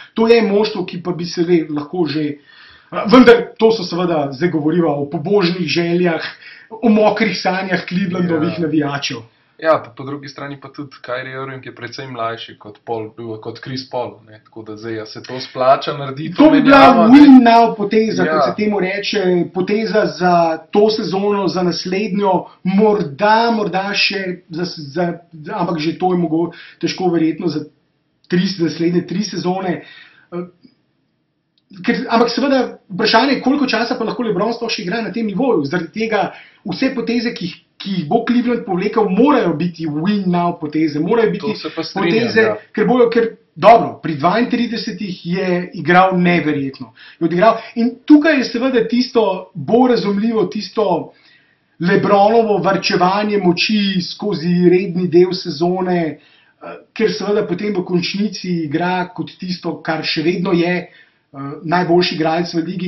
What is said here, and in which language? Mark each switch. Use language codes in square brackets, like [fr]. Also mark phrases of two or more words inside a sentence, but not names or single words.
[sl] To je moštvo, ki pa bi se lahko že... Vendar to so seveda, zdaj govoriva o pobožnih željah, o mokrih sanjah Clevelandovih navijačev. Ja, po drugi strani pa tudi Kyrie Irving je precej mlajši kot Chris Paul, ne? Tako da zdaj se to splača narediti. To bi bila win-now poteza, kot se temu reče, poteza za to sezono, za naslednjo, morda še, ampak že to je težko verjetno za naslednje 3 sezone. Ampak seveda vprašanje je, koliko časa pa lahko LeBron sploh še igra na tem nivoju. Zaradi tega vse poteze, ki jih bo Cleveland povlekel, morajo biti win-now poteze. Morajo biti poteze, ker dobro, pri 32 je igral neverjetno. In tukaj je seveda tisto bolj razumljivo, tisto LeBronovo varčevanje moči skozi redni del sezone, ker seveda potem v končnici igra kot tisto, kar še vedno je najboljši igralec v ligi.